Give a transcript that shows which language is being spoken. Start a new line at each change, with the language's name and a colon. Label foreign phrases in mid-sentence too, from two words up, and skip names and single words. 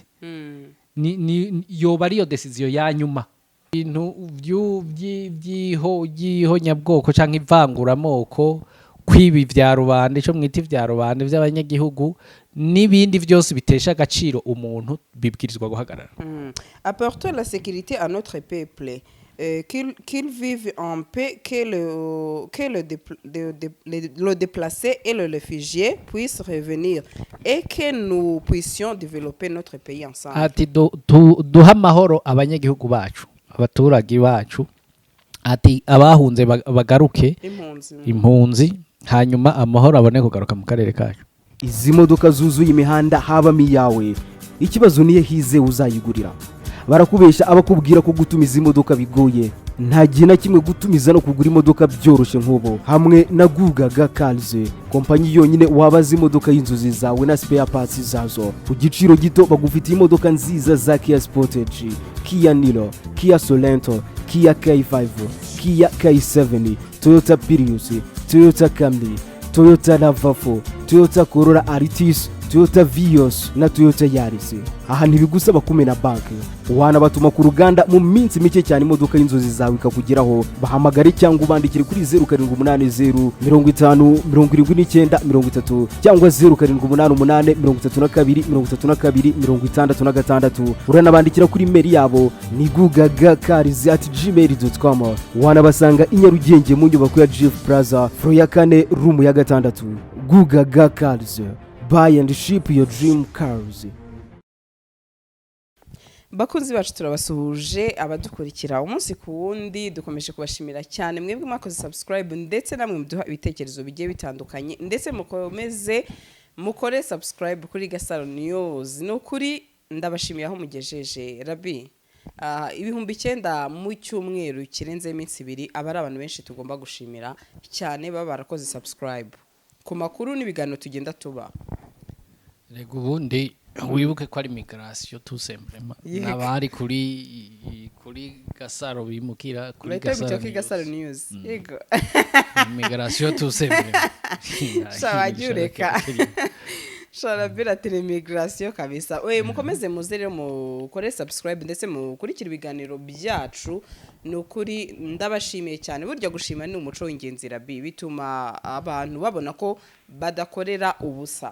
Rundi: Yoba ariyo decision ya nyuma. Ibintu by'ihonyabwoko canke ivanguramoko kwibi vya rubanda ico mwita vya rubanda vy'abanyagihugu n'ibindi vyose bitesha agaciro umuntu bibwirizwa guhagarara.
French: Apporter la sécurité à notre peuple, qu'il vive en paix, que le déplacé et le réfugié puissent revenir et que nous puissions développer notre pays ensemble.
Kinyarwanda: Ati duha amahoro abanyagihugu bacu abaturage bacu ati abahunze bagaruke impunzi hanyuma amahoro abone kugaruka mu karere kacu. Izi modoka zuzuye imihanda habamo iyawe ikibazo niye hize uzayigurira. Barakubesha abakubwira ko gutumiza imodoka bigoye. Nta gihe na kimwe gutumiza no kugura imodoka byoroshye nk'ubo. Hamwe na Gugaga Cars, kompanyi yonyine wabaza imodoka y'inzozi zawe na
English: spare parts
Kinyarwanda: zazo ku giciro gito. Bagufitiye imodoka nziza za Kia Sportage, Kia Niro, Kia Sorento, Kia K5, Kia K7, Toyota Prius, Toyota Camry, Toyota RAV4, Toyota Corolla Altis, Toyota Vios na Toyota Yaris. Aha ntibigusaba kumena banki, wana batuma ku ruganda mu minsi mike cyane imodoka y'inzozi zawe ikakugeraho. Bahamagare cyangwa ubandikire kuri 0780 50 79 30 cyangwa 0788 32 66. Uranabandikira kuri mail yabo ni gugagacars@gmail.com. Wana basanga i Nyarugenge mu nyubako ya Jeff Plaza floor ya 4 room ya 6.
English: Gugaga Cars, buy and ship your dream cars.
Kinyarwanda: Bakunzi bacu turabasuhuje abadukurikira umunsi ku wundi, dukomeje kubashimira cyane mwebwe mwakoze subscribe ndetse namwe muduha ibitekerezo bigiye bitandukanye, ndetse mukomeze mukore subscribe kuri Gasaro News. No kuri ndabashimiye aho mugejeje Rabi. Ibihumbi 9 mu cyumweru kirenze iminsi 2 abari abantu benshi tugomba gushimira cyane baba barakoze subscribe ku makuru n'ibiganiro tugenda tuba. Rego ubundi wibuke ko ari
French: migration tout simplement.
Kinyarwanda: Nabari kuri Gasaro bimukira kuri Gasaro News. Yego. Migration tout simplement. Shawajureka. Sharabira telemigration kabisa. Mukomeze muzere mukore subscribe ndetse mukurikira ibiganiro byacu. Nukuri ndabashimiye cyane. Burya gushima ni umuco w'ingenzi Rabi, bituma abantu babona ko badakorera ubusa.